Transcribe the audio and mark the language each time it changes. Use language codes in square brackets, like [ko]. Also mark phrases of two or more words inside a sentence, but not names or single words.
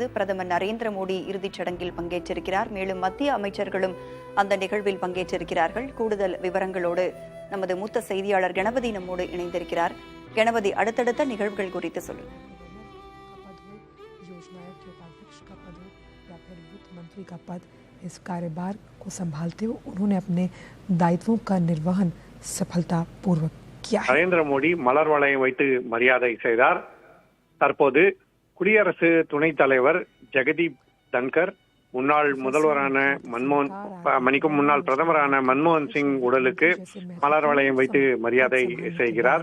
[ta] பிரதமர் நரேந்திர மோடி இறுதிச் சடங்கில் பங்கேற்றிருக்கிறார். மேலும் மத்திய அமைச்சர்களும் அந்த நிகழ்வில் பங்கேற்றிருக்கிறார்கள். கூடுதல் விவரங்களோடு நமது மூத்த செய்தியாளர் கணபதி நம்மோடு இணைந்திருக்கிறார். கணபதி, அடுத்தடுத்த நிகழ்வுகள் குறித்து சொல்லுங்க. [hi] इस कार्यभार को संभालते हुए उन्होंने अपने दायित्वों का निर्वहन सफलतापूर्वक किया है. [ta] நரேந்திர மோடி மலர் வளையம் வைத்து மரியாதை செய்தார். தற்போது குடியரசு துணைத் தலைவர் ஜெகதீப் தன்கர், முன்னாள் முதல்வரான முன்னாள் பிரதமரான மன்மோகன் சிங் உடலுக்கு மலர் வளையம் வைத்து மரியாதை செய்கிறார்.